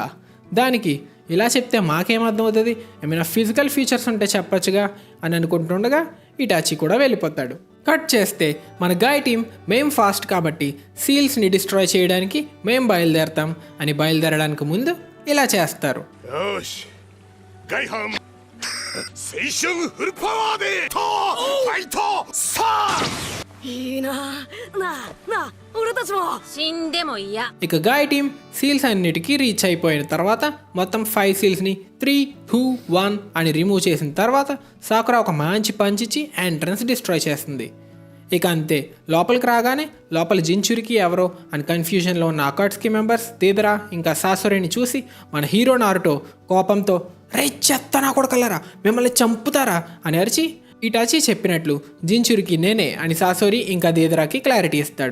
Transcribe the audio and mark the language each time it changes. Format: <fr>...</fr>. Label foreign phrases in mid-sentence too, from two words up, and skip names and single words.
<te>దానికి ఇలా చెప్తే మాకేమర్థం అవుతుంది, ఏమైనా</te> <en>physical features</en> <te>ఉంటే చెప్పచ్చుగా అని అనుకుంటుండగా ఇటాచి కూడా వెళ్ళిపోతాడు. కట్ చేస్తే మన గాయ్ టీం మేం ఫాస్ట్ కాబట్టి సీల్స్ని డిస్ట్రాయ్ చేయడానికి మేం బయలుదేరతాం అని బయలుదేరడానికి ముందు ఇలా చేస్తారు.</te> <ja>よしガイハン青春フルパワーでとファイトさあいいなあ俺たちも死んでも嫌</ja> <te>ఇక గాయ్ టీం సీల్స్ అన్నిటికీ రీచ్ అయిపోయిన తర్వాత మొత్తం 5 సీల్స్ని 3, 2, 1 అని రిమూవ్ చేసిన తర్వాత సాకురా ఒక మంచి పంచిచ్చి</te> <en>entrance destroy</en> <te>చేస్తుంది. ఇక అంతే, లోపలికి రాగానే లోపల జించూరికి ఎవరో అని కన్ఫ్యూజన్లో ఉన్న అకాట్స్కి మెంబర్స్ తీదరా ఇంకా సాసోరిని చూసి మన హీరో నారుటో కోపంతో రే చెత్త నా కొడకల్లరా మిమ్మల్ని చంపుతారా అని అరిచి ఇటాచి చెప్పినట్లు జించూరికి నేనే అని సాసోరి ఇంకా దీదరాకి క్లారిటీ ఇస్తాడు.</te>